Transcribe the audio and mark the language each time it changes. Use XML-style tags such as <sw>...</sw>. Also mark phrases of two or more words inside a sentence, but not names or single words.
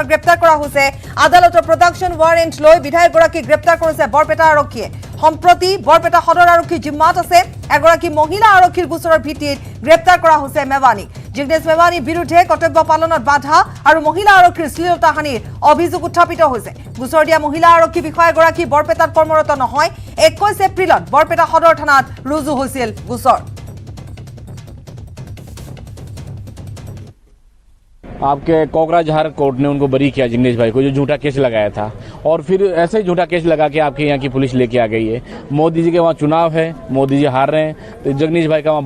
<as>গ্ৰেপ্তাৰ কৰা হৈছে আদালতৰ</as> <en>production warrant</en> <as>লৈ বিধায়কগৰাকী গ্ৰেপ্তাৰ কৰিছে বৰপেটা আৰক্ষীয়ে সম্প্ৰতি বৰপেটা সদৰ আৰক্ষী জিম্মাত আছে এগৰাকী মহিলা আৰক্ষীৰ গোচৰৰ ভিত্তিত গ্ৰেপ্তাৰ কৰা হৈছে মেৱানী জিগ্নেশ মেৱানীৰ বিৰুদ্ধে কৰ্তব্য পালনত বাধা আৰু মহিলা আৰক্ষীৰ শ্লীলতা হানিৰ অভিযোগ উত্থাপিত হৈছে গোচৰ দিয়া মহিলা আৰক্ষী বিষয়াগৰাকী বৰপেটাত কৰ্মৰত নহয় 21 এপ্ৰিলত বৰপেটা সদৰ থানাত ৰুজু হৈছিল গোচৰ</as> <hi>आपके कोकराझार कोर्ट ने उनको बरी किया जिग्नेश भाई को जो झूठा केस लगाया था और फिर ऐसे ही झूठा केस लगा के आपके यहाँ की पुलिस लेके आ गई है मोदी जी के वहाँ चुनाव है मोदी जी हार रहे हैं तो जगदीश भाई का वहाँ</hi>